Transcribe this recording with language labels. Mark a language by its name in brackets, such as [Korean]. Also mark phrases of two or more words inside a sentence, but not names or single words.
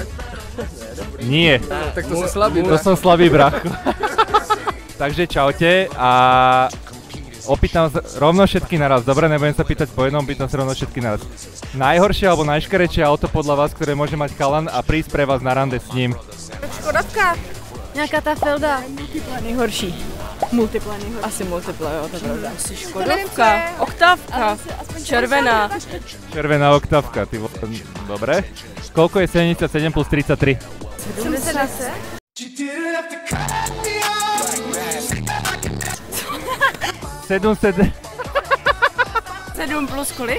[Slovak] Nie. Tak to si slabý. To som slabý, brácho. Takže čaute a opýtam sa rovno všetky naraz. Dobre, nebudem sa pýtať po jednom, pýtam sa rovno všetky naraz. Najhoršie alebo najškarečšie auto podľa vás, ktoré môže mať chalan a prísť pre vás na rande s ním? [Czech] Škodovka. Nějaká ta Felda. Multipla nejhorší. Multipla nejhorší. Asi multipla, jo, to je pravda. Asi Škodovka. Oktávka. Červená. Červená oktávka, ty vole. [Slovak] Dobre. Koľko je 77 plus 33? [Czech] 70. 7 plus kolik?